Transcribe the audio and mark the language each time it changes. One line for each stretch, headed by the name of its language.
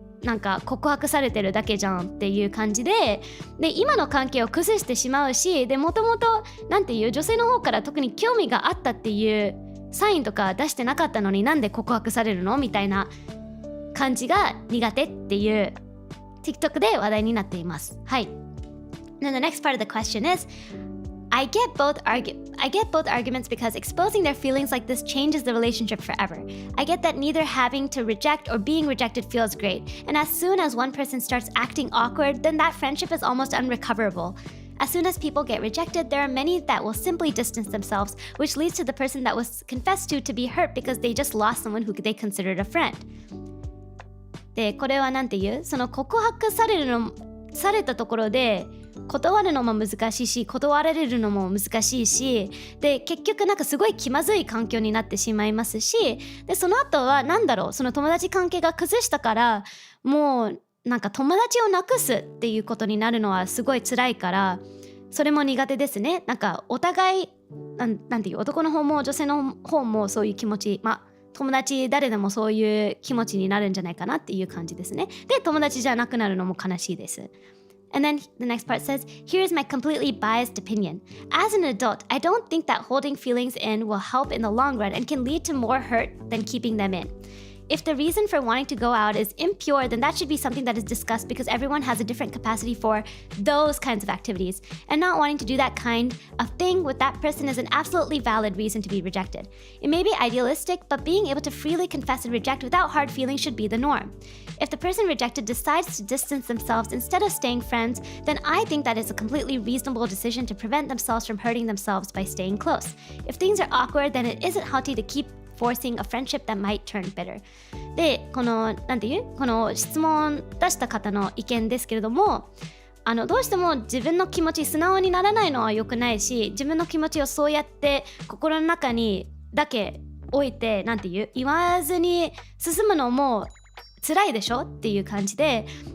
Japanese: なんか告白されてるだけじゃんっていう感じで、今の関係を崩してしまうし、でもともとなんていう女性の方から特に興味があったっていうサインとか出してなかったのになんで告白されるのみたいな感じが苦手っていう TikTok で話題になっています。はい。
English: Then the next part of the question is, I get both arguments because exposing their feelings like this changes the relationship forever. I get that neither having to reject or being rejected feels great, and as soon as one person starts acting awkward, then that friendship is almost unrecoverable. As soon as people get rejected, there are many that will simply distance themselves, which leads to the person that was confessed to be hurt because they just lost someone who they considered a friend.
Japanese: で、これはなんていう？その告白されたところで断るのも難しいし、断られるのも難しいし、で結局なんかすごい気まずい環境になってしまいますし、でその後はなんだろう、その友達関係が崩したからもうなんか友達をなくすっていうことになるのはすごい辛いから、それも苦手ですね。なんかお互いなんていう、男の方も女性の方もそういう気持ち、友達誰でもそういう気持ちになるんじゃないかなっていう感じですね。で、友達じゃなくなるのも悲しいです。
English: And then the next part says, here's my completely biased opinion. As an adult, I don't think that holding feelings in will help in the long run and can lead to more hurt than keeping them in. If the reason for wanting to go out is impure, then that should be something that is discussed because everyone has a different capacity for those kinds of activities. And not wanting to do that kind of thing with that person is an absolutely valid reason to be rejected. It may be idealistic, but being able to freely confess and reject without hard feelings should be the norm. If the person rejected decides to distance themselves instead of staying friends, then I think that is a completely reasonable decision to prevent themselves from hurting themselves by staying close. If things are awkward, then it isn't healthy to keep forcing a friendship that might turn bitter.
Japanese: で、この質問出した方の意見ですけれども、どうしても自分の気持ち素直にならないのは良くないし、自分の気持ちをそうやって心の中にだけ置いて言わずに進むのも辛いでしょっていう感じで、